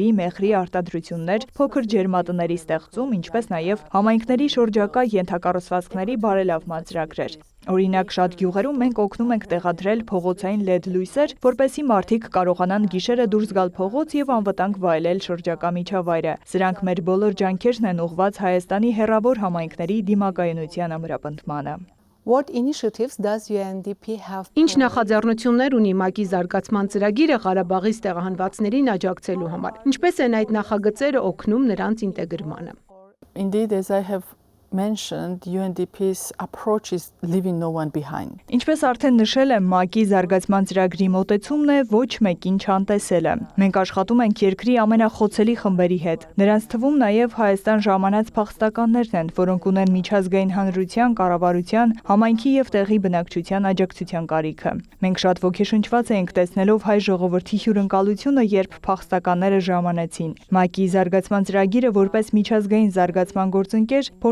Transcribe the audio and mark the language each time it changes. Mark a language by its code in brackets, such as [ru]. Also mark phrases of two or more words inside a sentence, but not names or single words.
[hy] մեղրի արտադրություններ, փոքր ջերմատների ստեղծում, ինչպես նաեւ համայնքների շրջակա ենթակառուցվածքների բարելավման ծրագրեր։ Օրինակ շատ գյուղերում մենք օգնում ենք տեղադրել փողոցային LED լույսեր, որպեսզի մարդիկ կարողանան գիշերը դուրս գալ փողոց եւ անվտանգ վայելել շրջակա միջավայրը։ Սրանք մեր բոլոր ջանքերն են ուղղված Հայաստանի հեռավոր համայնքների դիմակայունության ամրապնդմանը։ [en] What initiatives does UNDP have? [hy] Ինչ նախաձեռնություններ ունի ՄԱԿ-ի զարգացման ծրագիրը Ղարաբաղից տեղահանվածներին աջակցելու համար։ Ինչպես են այդ նախագծերը օգնում նրանց ինտեգրմանը։ [en] indeed, as I have mentioned, UNDP's approach is leaving no one behind. [hy] Ինչպես արդեն նշել եմ, ՄԱԿ-ի զարգացման ծրագրի մոտեցումն է ոչ մեկին չանտեսելը։ Մենք աշխատում ենք երկրի ամենախոցելի խմբերի հետ։ Նրանց թվում նաև Հայաստան ժամանած փախստականներն են, որոնք ունեն միջազգային հանրության, կառավարության, համայնքի եւ տեղի բնակչության աջակցության կարիքը։ Մենք շատ ոգեշնչված ենք տեսնելով հայ ժողովրդի հյուրընկալությունը, երբ փախստականները ժամանեցին։ ՄԱԿ-ի զարգացման ծրագիրը որպես միջազգային զարգացման գործընկեր փորձում